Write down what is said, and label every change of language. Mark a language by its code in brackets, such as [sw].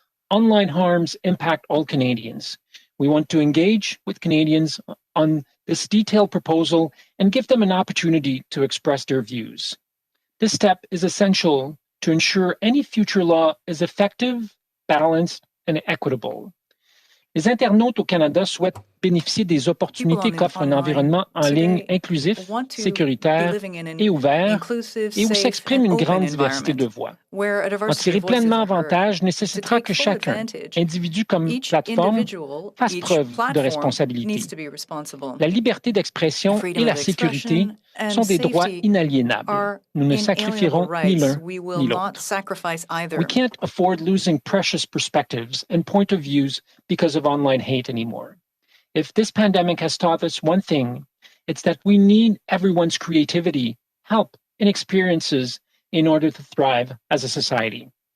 [en] Online harms impact all Canadians. We want to engage with Canadians on this detailed proposal and give them an opportunity to express their views. This step is essential to ensure any future law is effective, balanced, and equitable. [fr] Les internautes au Canada souhaitent bénéficier des opportunités qu'offre un environnement en ligne inclusif, sécuritaire et ouvert, et où s'exprime une grande diversité de voix. En tirer pleinement avantage nécessitera que chacun, individu comme plateforme, fasse preuve de responsabilité. La liberté d'expression et la sécurité sont des droits inaliénables. Nous ne sacrifierons ni l'un ni l'autre. [en] We can't afford losing precious perspectives and point of views because of online hate anymore. If this pandemic has taught us one thing, it's that we need everyone's creativity, help, and experiences in order to thrive as a society.